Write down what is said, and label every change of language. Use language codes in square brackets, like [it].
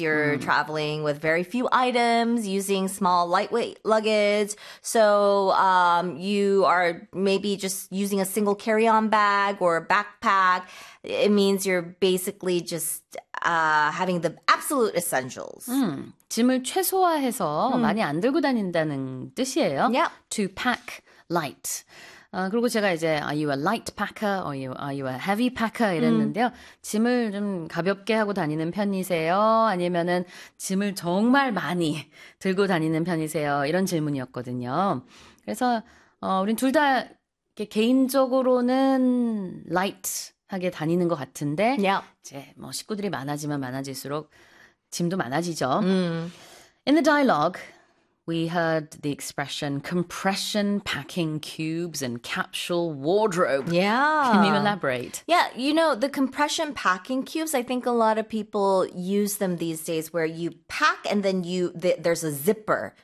[en] You're traveling with very few items, using small lightweight luggage. So you are maybe just using a single carry-on bag or a backpack. It means you're basically just having the absolute essentials. [ko] 짐을 최소화해서 많이 안 들고 다닌다는 뜻이에요. [en] Yeah. To pack light. [ko] 그리고 제가 이제 [en] are you a light packer or are you a heavy packer [ko] 이랬는데요. 짐을 좀 가볍게 하고 다니는 편이세요? 아니면은 짐을 정말 많이 들고 다니는 편이세요? 이런 질문이었거든요. 그래서 우린 둘 다 개인적으로는 light 하게 다니는 것 같은데 [en] yep. [ko] 이제 뭐 식구들이 많아지면 많아질수록 짐도 많아지죠. [en] In the dialogue, we heard the expression compression packing cubes and capsule wardrobe. Yeah. Can you elaborate? Yeah, you know, the compression packing cubes, I think a lot of people use them these days where you pack and then there's a zipper.